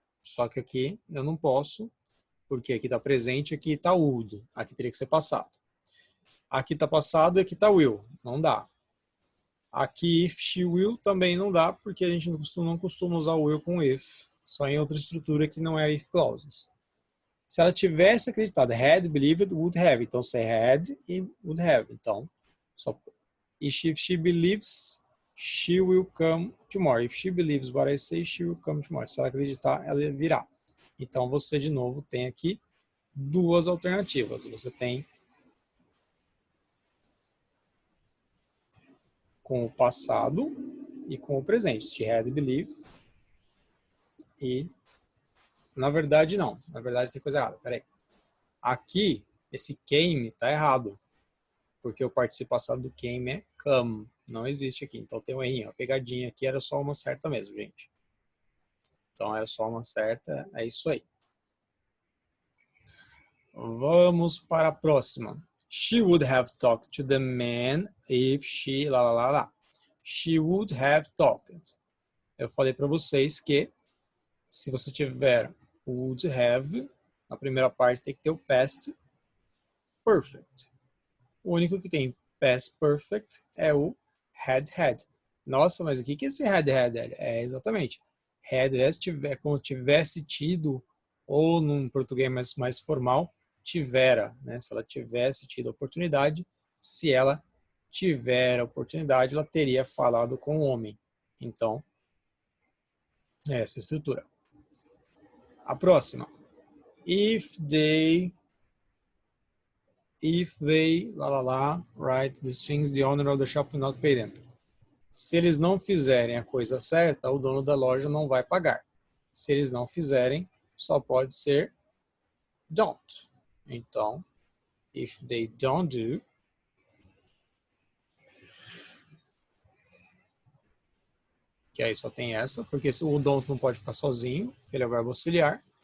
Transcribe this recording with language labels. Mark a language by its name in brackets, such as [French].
[Portuguese] Só que aqui eu não posso, porque aqui está presente, aqui está would, aqui teria que ser passado. Aqui está passado e aqui está will, não dá. Aqui if she will também não dá, porque a gente não costuma usar will com if, só em outra estrutura que não é if clauses. Se ela tivesse acreditado, had believed, would have. Então, se had e would have. Então, só. [English] If she believes, she will come tomorrow. If she believes what I say, she will come tomorrow. [Portuguese] Se ela acreditar, ela virá. Então, você, de novo, tem aqui duas alternativas. Você tem com o passado e com o presente. [English] She had believed [Portuguese] E, na verdade, não. Na verdade, tem coisa errada. Peraí. Aqui, esse came está errado. Porque o participo passado do came é come. Não existe aqui. Então tem um errinho. A pegadinha aqui era só uma certa mesmo, gente. Então era só uma certa. É isso aí. Vamos para a próxima. [English] She would have talked to the man if she... Lá, lá, lá, lá. She would have talked. [Portuguese] Eu falei para vocês que se você tiver would have, na primeira parte tem que ter o past perfect. O único que tem past perfect é o had. Nossa, mas o que é esse had? É exatamente. Had é como tivesse tido, ou num português mais formal, tivera, né? Se ela tivesse tido a oportunidade, se ela tiver a oportunidade, ela teria falado com o homem. Então, é essa estrutura. A próxima. [English] If they, lá, lá, lá, right, these things, the owner of the shop will not pay them. [Portuguese] Se eles não fizerem a coisa certa, o dono da loja não vai pagar. Se eles não fizerem, só pode ser don't. Então, [English] if they don't do, [Portuguese] que aí só tem essa, porque o don't não pode ficar sozinho, ele é o verbo auxiliar.